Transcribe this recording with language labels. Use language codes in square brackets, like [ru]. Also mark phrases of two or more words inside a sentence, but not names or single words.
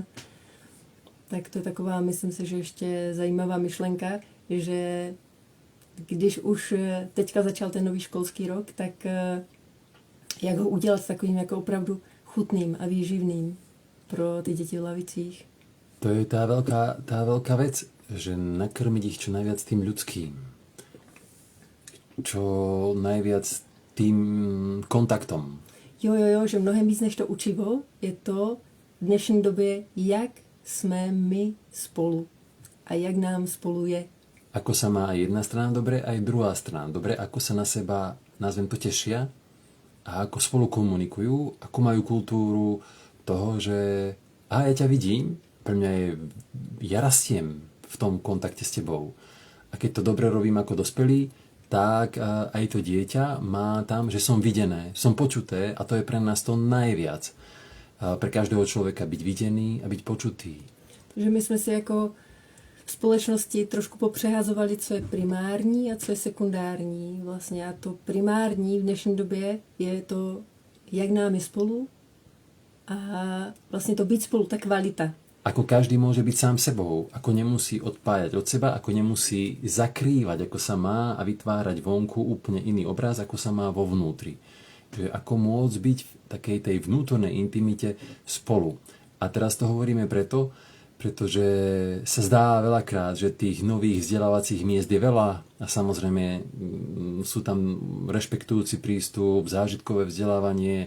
[cs] Tak to je taková, myslím si, že ještě zajímavá myšlenka, že když už teďka začal ten nový školský rok, tak jak ho udělat takovým jako opravdu chutným a výživným pro ty děti v lavicích. [sk] To je tá veľká vec, že nakrmiť ich čo najviac tým ľudským. Čo najviac tým kontaktom. [cs] Jo, že mnohem víc než to učivo je to v dnešní době, jak jsme my spolu a jak nám spolu je. [sk] Ako sa má aj jedna strana dobre, aj druhá strana dobre, ako sa na seba, nazvem to, tešia a ako spolu komunikujú, ako majú kultúru toho, že ja ťa vidím, pre mňa je, ja rastiem v tom kontakte s tebou. A keď to dobre robím ako dospelý, tak aj to dieťa má tam, že som videné, som počuté a to je pre nás to najviac. Pre každého človeka byť videný a byť počutý. [cs] Takže my jsme si jako v společnosti trošku popřehazovali, co je primární a co je sekundární. Vlastně a to primární v dnešní době je to, jak nám je spolu a vlastně to být spolu, ta kvalita. [sk] Ako každý môže byť sám sebou, ako nemusí odpájať od seba, ako nemusí zakrývať, ako sa má a vytvárať vonku úplne iný obraz, ako sa má vo vnútri. Že ako môcť byť v takej tej vnútornej intimite spolu. A teraz to hovoríme pretože sa zdá veľakrát, že tých nových vzdelávacích miest je veľa a samozrejme sú tam rešpektujúci prístup, zážitkové vzdelávanie.